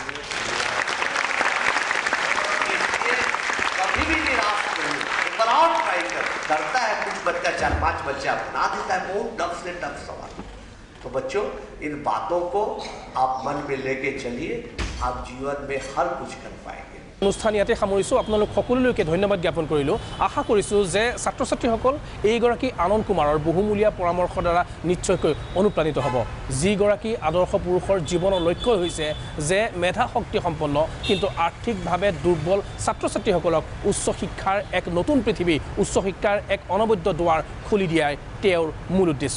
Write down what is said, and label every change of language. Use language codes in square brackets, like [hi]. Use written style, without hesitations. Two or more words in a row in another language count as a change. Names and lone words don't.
[hi] कभी भी निराश नहीं, एक बार और ट्राई करो। डरता है कुछ बच्चा, 4-5 बच्चा बना देता है बहुत टफ से टफ सवाल। तो बच्चों, इन बातों को आप मन में लेके चलिए, आप जीवन में हर कुछ कर पाएंगे। [as] অনুষ্ঠান ইয়াতে সামৰিছোঁ। আপোনালোক সকলোলৈকে ধন্যবাদ জ্ঞাপন কৰিলোঁ। আশা কৰিছোঁ যে ছাত্ৰ ছাত্ৰীসকল এইগৰাকী আনন্দ কুমাৰৰ বহুমূলীয়া পৰামৰ্শৰ দ্বাৰা নিশ্চয়কৈ অনুপ্ৰাণিত হ'ব। যিগৰাকী আদৰ্শ পুৰুষৰ জীৱনৰ লক্ষ্য হৈছে যে মেধা শক্তি সম্পন্ন কিন্তু আৰ্থিকভাৱে দুৰ্বল ছাত্ৰ ছাত্ৰীসকলক উচ্চ শিক্ষাৰ এক নতুন পৃথিৱী, উচ্চ শিক্ষাৰ এক অনবদ্য দুৱাৰ খুলি দিয়াই তেওঁৰ মূল উদ্দেশ্য।